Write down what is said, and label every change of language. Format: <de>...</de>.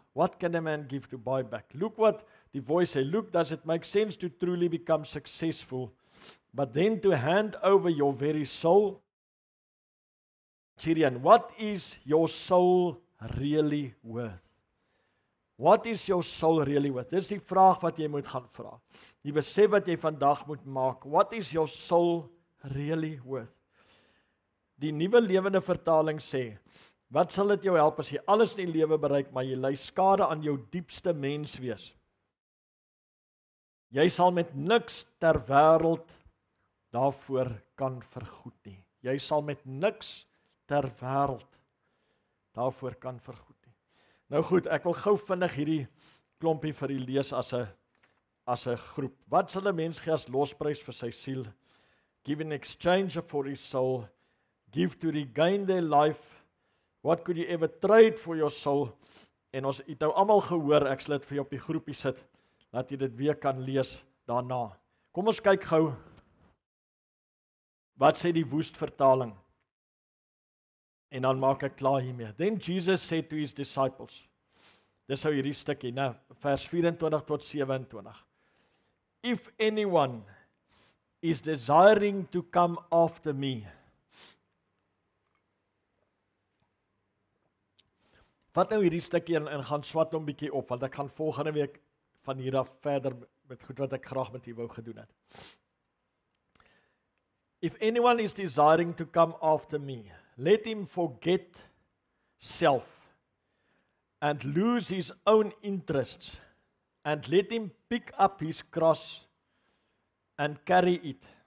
<en>What can a man give to buy back? Look what the voice says. Look, does it make sense to truly become successful, but then to hand over your very soul? Chirian, what is your soul really worth? What is your soul really worth?</en> <af>Dis die vraag wat jy moet gaan vra. Die besef wat jy vandag moet maak.</af> <en>What is your soul really worth?</en> <af>Die Nuwe Lewende Vertaling sê, wat sal dit jou help as jy alles in die lewe bereik, maar jy ly skade aan jou diepste menswees? Jy sal met niks ter wêreld daarvoor kan vergoed nie. Jy sal met niks ter wêreld daarvoor kan vergoed nie. Nou goed, ek wil gou vinnig hierdie klompie vir u lees as 'n groep. Wat sal 'n mens gee as losprys vir sy siel?</af> <en>Give in exchange for his soul. Give to regain their life. What could you ever trade for your soul?</en> <af>En ons het nou almal gehoor, ek sal dit vir jou op die groepie sit, dat jy dit weer kan lees daarna. Kom ons kyk gou. Wat sê die Woest vertaling? En dan maak ek klaar hiermee.</af> <en>Then Jesus said to his disciples.</en> <af>Dis nou hierdie stukkie, né? Vers 24 tot 27.</af> <en>If anyone is desiring to come after me.</en> <af>Vat nou hierdie stukkie en gaan swat hom bietjie op, want ek gaan volgende week van hier af verder met goed wat ek graag met u wou gedoen het.</af> <en>If anyone is desiring to come after me, let him forget self and lose his own interests, and let him pick up his cross and carry it.</en>